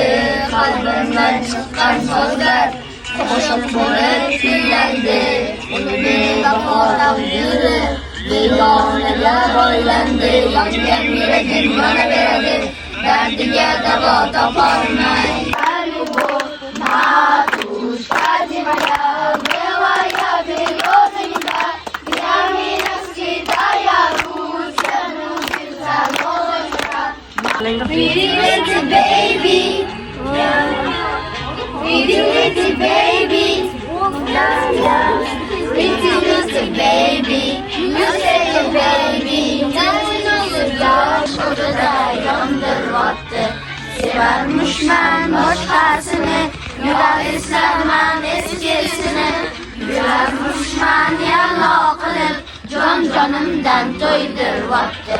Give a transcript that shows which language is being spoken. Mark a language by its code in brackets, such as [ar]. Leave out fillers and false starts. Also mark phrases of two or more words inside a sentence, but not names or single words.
[uz] Qalbimdan chiqqan so'zlar qo'shiq bo'lib kuylandi. Ulug'bek bahor yuri begonalar oylandi. Yongan yuragim yonaveradi, dardiga davo topolmay. [en] Pretty little baby, pretty little baby, pretty little baby, you say your baby, [uz] yosh o'rtada yondirvotti. Sevarmishman boshqasini, yurar eslarman eskisini. Yurarmishman yallo qilib, jonimdan to'ydirvotti.